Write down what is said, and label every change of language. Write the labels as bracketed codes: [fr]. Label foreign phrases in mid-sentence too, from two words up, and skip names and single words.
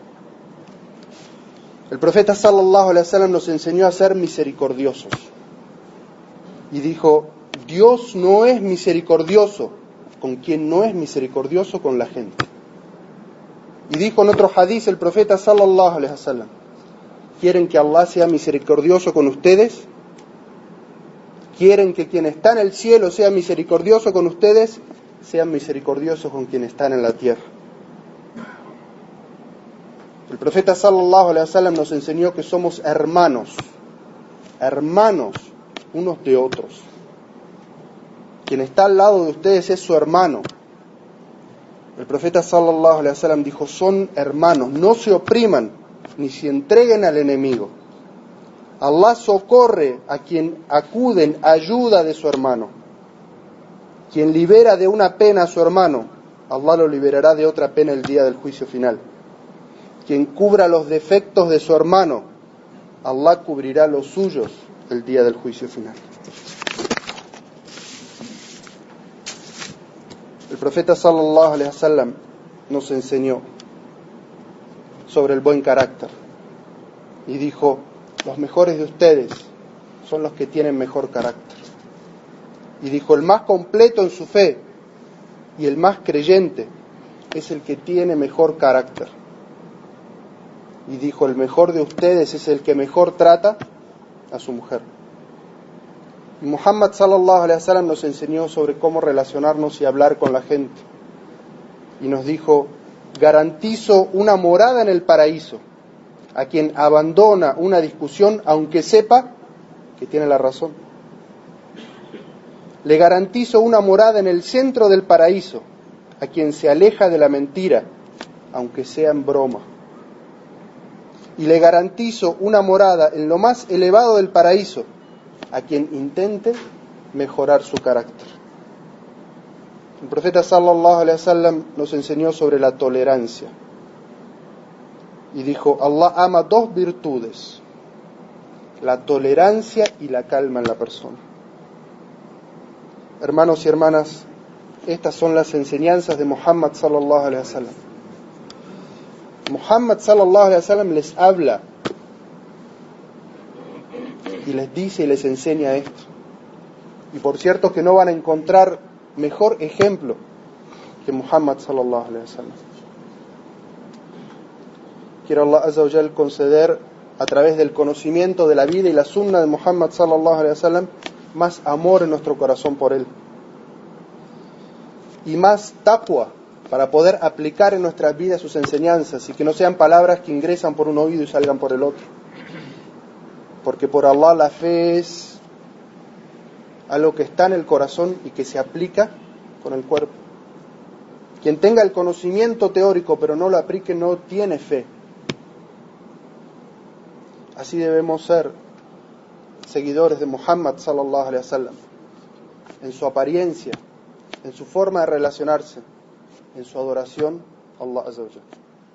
[es] El profeta [ar] صلى الله عليه وسلم [es] nos enseñó a ser misericordiosos y dijo: Dios no es misericordioso con quien no es misericordioso con la gente. Y dijo en otro hadiz el profeta [ar] صلى الله عليه وسلم: [es] ¿quieren que Allah sea misericordioso con ustedes? ¿Quieren que quien está en el cielo sea misericordioso con ustedes? Sean misericordiosos con quienes están en la tierra. El profeta [ar] صلى الله عليه وسلم [es] nos enseñó que somos hermanos unos de otros. Quien está al lado de ustedes es su hermano. El profeta [ar] صلى الله عليه وسلم [es] dijo: son hermanos, no se opriman ni se entreguen al enemigo. Allah socorre a quien acude en ayuda de su hermano. Quien libera de una pena a su hermano, Allah lo liberará de otra pena el día del juicio final. Quien cubra los defectos de su hermano, Allah cubrirá los suyos el día del juicio final. El profeta [ar] صلى الله عليه وسلم [es] nos enseñó sobre el buen carácter y dijo: los mejores de ustedes son los que tienen mejor carácter. Y dijo: el más completo en su fe y el más creyente es el que tiene mejor carácter. Y dijo: el mejor de ustedes es el que mejor trata a su mujer. Y Muhammad [ar] صلى الله عليه وسلم [es] nos enseñó sobre cómo relacionarnos y hablar con la gente. Y nos dijo: garantizo una morada en el paraíso a quien abandona una discusión aunque sepa que tiene la razón. Le garantizo una morada en el centro del paraíso a quien se aleja de la mentira, aunque sea en broma. Y le garantizo una morada en lo más elevado del paraíso a quien intente mejorar su carácter. El profeta [ar] صلى الله عليه وسلم [es] nos enseñó sobre la tolerancia y dijo: Allah ama dos virtudes, la tolerancia y la calma en la persona. Hermanos y hermanas, estas son las enseñanzas de Muhammad [ar] صلى الله عليه وسلم. [es] Muhammad [ar] صلى الله عليه وسلم [es] les habla y les dice y les enseña esto. Y por cierto que no van a encontrar mejor ejemplo que Muhammad [ar] صلى الله عليه وسلم. [es] Quiero [ar] الله عز وجل [es] conceder a través del conocimiento de la vida y la sunna de Muhammad [ar] صلى الله عليه وسلم [es] más amor en nuestro corazón por él y más taqwa para poder aplicar en nuestras vidas sus enseñanzas y que no sean palabras que ingresan por un oído y salgan por el otro, porque por Allah la fe es algo que está en el corazón y que se aplica con el cuerpo. Quien tenga el conocimiento teórico pero no lo aplique no tiene fe. Así debemos ser seguidores de Muhammad [ar] صلى الله عليه وسلم, [es] en su apariencia, en su forma de relacionarse, en su adoración a [ar] الله عز وجل.